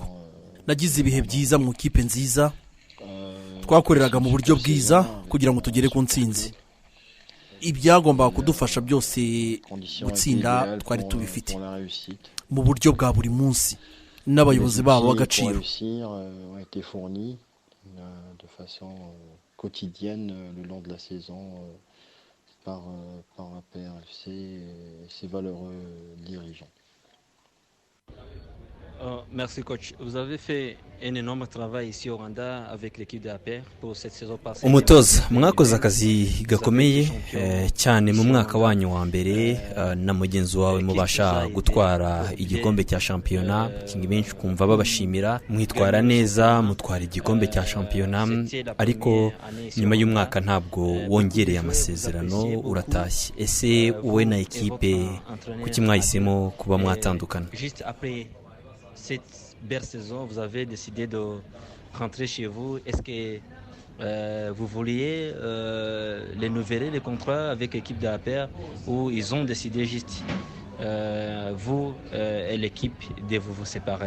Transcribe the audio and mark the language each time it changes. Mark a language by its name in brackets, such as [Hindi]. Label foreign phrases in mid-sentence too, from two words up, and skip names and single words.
[Kinyarwanda] Nagize ibihe byiza mu kipe nziza, twakoreraga mu buryo bwiza kugira ngo tugere ku ntsinzi. Ibyagomba kudufasha byose gutsinda twari tubifite mu buryo bwa buri munsi n'abayobozi babo b'agaciro. [French] Par APRFC et ses valeureux dirigeants. Merci coach. Vous avez fait un énorme travail ici au Rwanda avec l'équipe de APR pour cette saison passée. [Kinyarwanda] Umutoza mwakoze akazi gakomeye cyane mu mwaka wanyu wa mbere na mugenzi wawe mubasha gutwara igikombe cya shampiyona. Kingi benshi kumva babashimira mwitwara neza mutwara igikombe cya shampiyona, ariko nyuma y'umwaka ntabwo wongereye amasezerano uratashye. Ese wowe na ekipe kuki mwahisemo kuba mwatandukana? [French] Cette belle saison, vous avez décidé de rentrer chez vous. Est-ce que vous vouliez renouveler les contrats avec l'équipe de APR ou ils ont décidé juste, vous et l'équipe, de vous séparer?